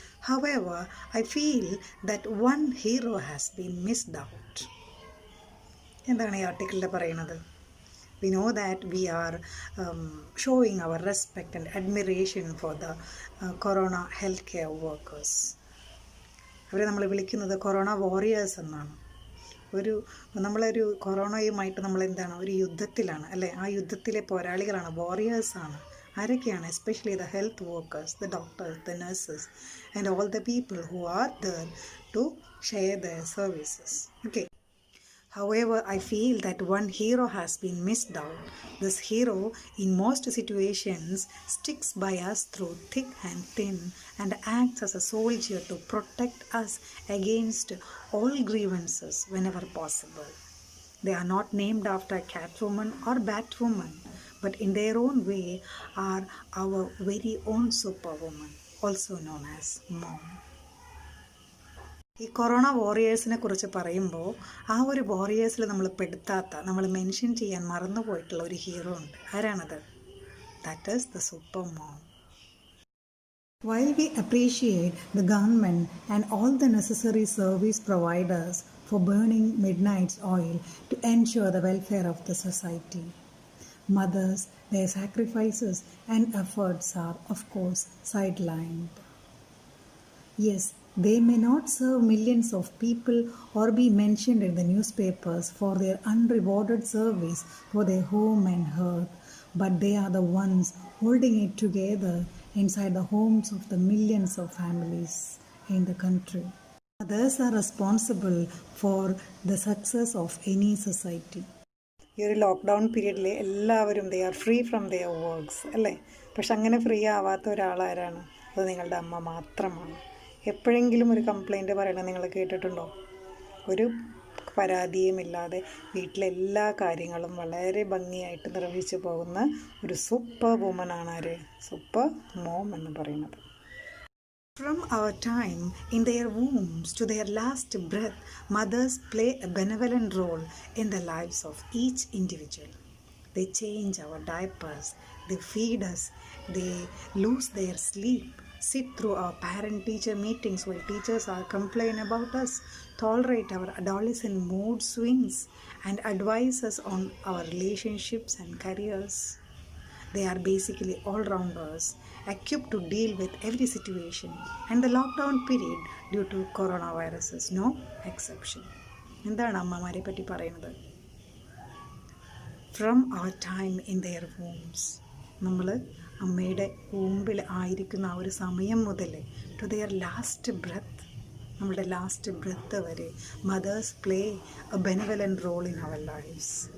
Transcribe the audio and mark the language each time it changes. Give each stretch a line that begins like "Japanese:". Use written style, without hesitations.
English: However, I feel that one hero has been missed out.
Malayalam: എന്താണ് ഈ ആർട്ടിക്കിളിൽ പറയുന്നത്?
English: We know that we are showing our respect and admiration for the corona healthcare workers.
Malayalam: അവരെ നമ്മൾ വിളിക്കുന്നത് corona warriors എന്നാണ്. നമ്മളൊരു കൊറോണയുമായിട്ട് നമ്മൾ എന്താണ്, ഒരു യുദ്ധത്തിലാണ് അല്ലേ. ആ യുദ്ധത്തിലെ പോരാളികളാണ്, വാരിയേഴ്സാണ്. ആരൊക്കെയാണ്?
English: Especially the health workers, the doctors, the nurses and all the people who are there to share their services. Okay. However, I feel that one hero has been missed out. This hero, in most situations, sticks by us through thick and thin and acts as a soldier to protect us against all grievances whenever possible. They are not named after Catwoman or Batwoman, but in their own way are our very own superwoman, also known as Mom.
Malayalam: ഈ corona വാരിയേഴ്സിനെ കുറിച്ച് പറയുമ്പോൾ ആ ഒരു വാരിയേഴ്സിൽ നമ്മൾ mention ചെയ്യാൻ മറന്നുപോയിട്ടുള്ള ഒരു hero ഉണ്ട്. ആരാണത്?
English: That is the super mom. While we appreciate the government and all the necessary service providers for burning midnight's oil to ensure the welfare of the society, mothers, their sacrifices and efforts are, of course, sidelined. Yes, they may not serve millions of people or be mentioned in the newspapers for their unrewarded service for their home and hearth, but they are the ones holding it together inside the homes of the millions of families in the country. Others are responsible for the success of any society.
Malayalam: ഈ ഒരു lockdown പീരീഡിൽ എല്ലാവരും
English: they are free from their works
Malayalam: അല്ലേ. പക്ഷെ അങ്ങനെ free ആവാത്ത ഒരാളാരാണ്? അത് നിങ്ങളുടെ അമ്മ മാത്രമാണ്. എപ്പോഴെങ്കിലും ഒരു കംപ്ലൈൻറ്റ് പറയണത് നിങ്ങൾ കേട്ടിട്ടുണ്ടോ? ഒരു പരാതിയുമില്ലാതെ വീട്ടിലെല്ലാ കാര്യങ്ങളും വളരെ ഭംഗിയായിട്ട് നിർവഹിച്ചു പോകുന്ന ഒരു സൂപ്പർ വുമനാണ് ആര്? സൂപ്പർ മോം എന്ന് പറയുന്നത്.
English: From our time in their wombs to their last breath, mothers play a benevolent role in the lives of each individual. They change our diapers, they feed us, they lose their sleep, sit through our parent-teacher meetings while teachers are complaining about us, tolerate our adolescent mood swings, and advise us on our relationships and careers. They are basically all-rounders, equipped to deal with every situation, and the lockdown period due to coronavirus is no exception.
Malayalam: എന്താണ് അമ്മമാരെ പറ്റി പറയുന്നത്?
English: From our time in their wombs,
Malayalam: നമ്മൾ അമ്മയുടെ വൂമ്പിൽ ആയിരിക്കുന്ന ആ ഒരു സമയം മുതൽ
English: to their last breath,
Malayalam: നമ്മുടെ ലാസ്റ്റ് ബ്രെത്ത് വരെ
English: Mothers play a benevolent role in our lifes.